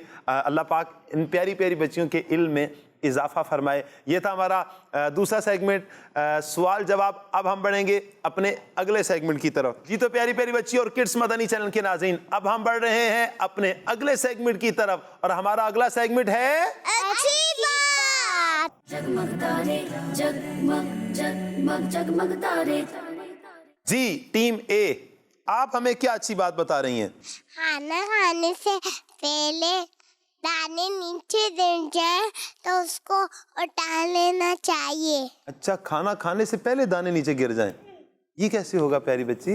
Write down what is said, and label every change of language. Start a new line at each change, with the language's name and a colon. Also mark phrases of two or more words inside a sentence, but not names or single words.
Urdu: اللہ پاک ان پیاری پیاری بچیوں کے علم میں اضافہ فرمائے. یہ تھا ہمارا دوسرا سیگمنٹ سوال جواب. اب ہم بڑھیں گے اپنے اگلے سیگمنٹ کی طرف. جی تو پیاری پیاری بچی اور کڈس مدنی چینل کے ناظرین اب ہم بڑھ رہے ہیں اپنے اگلے سیگمنٹ کی طرف اور ہمارا اگلا سیگمنٹ ہے جگمگ تارے جگمگ جگمگ جگمگ تارے. جی ٹیم اے آپ ہمیں کیا اچھی بات بتا رہی ہیں؟ کھانا کھانے سے پہلے دانے نیچے گر جائیں تو اس کو اٹھا لینا چاہیے. اچھا کھانا کھانے سے پہلے دانے نیچے گر جائیں, یہ کیسے ہوگا پیاری بچی؟